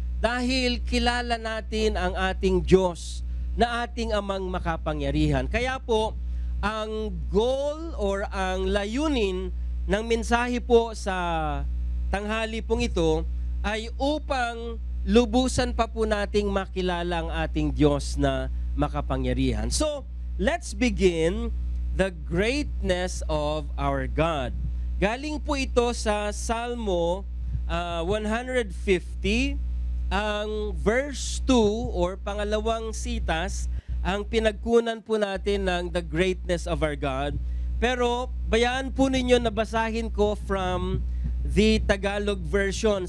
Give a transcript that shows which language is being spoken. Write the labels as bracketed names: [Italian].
[Filipino] dahil kilala natin ang ating Diyos na ating amang makapangyarihan. Kaya po, ang goal or ang layunin ng mensahe po sa tanghali pong ito ay upang lubusan pa po nating makilala ang ating Diyos na makapangyarihan. [English] So, let's begin the greatness of our God. [Filipino] Galing po ito sa Salmo 150, ang verse 2 or pangalawang sitas, ang pinagkunan po natin ng [English] the greatness of our God. [Filipino] Pero bayaan po ninyo na basahin ko [English] from the Tagalog version.